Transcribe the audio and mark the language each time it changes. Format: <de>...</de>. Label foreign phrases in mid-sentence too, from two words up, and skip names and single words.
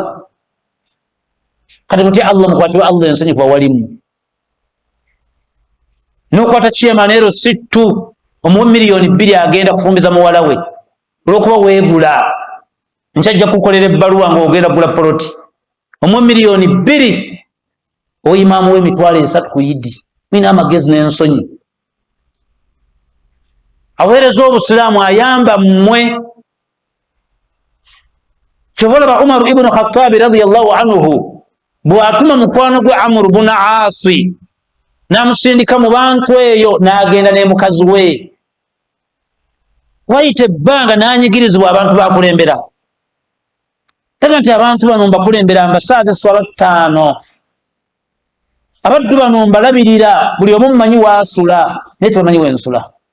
<lg>Kati mutya Allah mukwatibwa Allah ensonyifu awalimu n'okwata chairman ero sittu omuwa miliyoni 2 agenda kufumbiza muwala we olwokuba weegula nkyajja kukolera ebbaluwa ng'ogenda gula poloti omuwa miliyoni 2 oyimaamu w'emitwalo 3 ku yidi mwina amagezi n'ensonyi. Aweereza obusiraamu ayamba mmwe kyobalaba Umar ibn Khattab</lg> <ar>رضي الله عنه</ar> <lg>bw'atuma mukwano gwe Amr ibn Aasi n'amusindika mu bantu eyo n'agenda ne mukazi we wayita ebbanga n'anyigirizibwa abantu bakulembera. Taga nti abantu bano mbakulembera mbasaaza esswala 5 abaddu bano mbalabirira buli omu mmanyi waasula naye tebamanyi wensula.</lg>